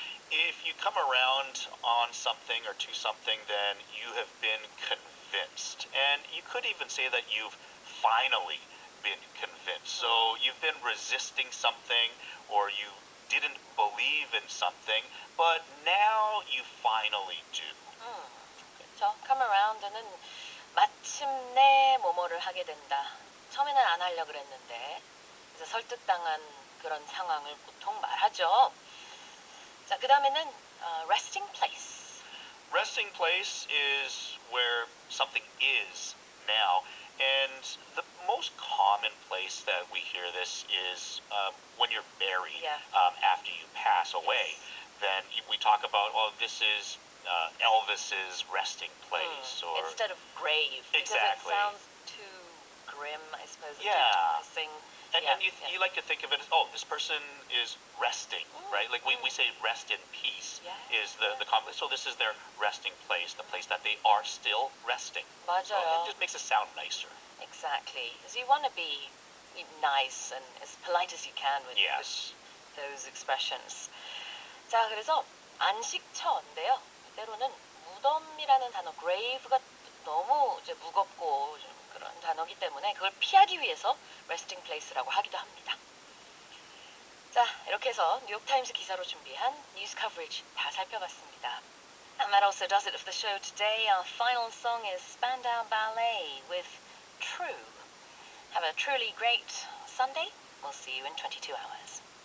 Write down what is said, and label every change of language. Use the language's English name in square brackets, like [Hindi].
[English] If you come around on something or to something, then you have been convinced. And you could even say that you've finally been convinced. So you've been resisting something or you didn't believe in something, but now you finally do. [Korean] 그렇죠. Come around는 마침내 뭐뭐를 하게 된다. 처음에는 안 하려고 그랬는데 그래서 설득당한 그런 상황을 보통 말하죠. 자, 그 다음에는 resting place. [English] Resting place is where something is now. And the most common place that we hear this is when you're buried Yeah. after you pass away. Then we talk about, oh, this is Elvis's resting place. Or Instead of grave. Exactly. Because it sounds too grim, I suppose. Yeah. Too depressing. And, Yeah, and you, yeah. you like to think of it as, oh, this person is resting, right? Like we say rest in peace Yeah, is the complex. So this is their resting place, the place that they are still resting. So [Korean] 맞아요. [English] it just makes it sound nicer. Exactly. Because you want to be nice and as polite as you can with Yes. those expressions. [Korean] 자, 그래서 안식처인데요. 때로는 무덤이라는 단어, grave가 너무 이제 무겁고 좀 그런 단어기 때문에 그걸 피하기 위해서 resting place라고 하기도 합니다. 자, 이렇게 해서 뉴욕타임스 기사로 준비한 뉴스 커버리지 다 살펴봤습니다. [English] And that also does it for the show today. Our final song is Spandau Ballet with True. Have a truly great Sunday. We'll see you in 22 hours.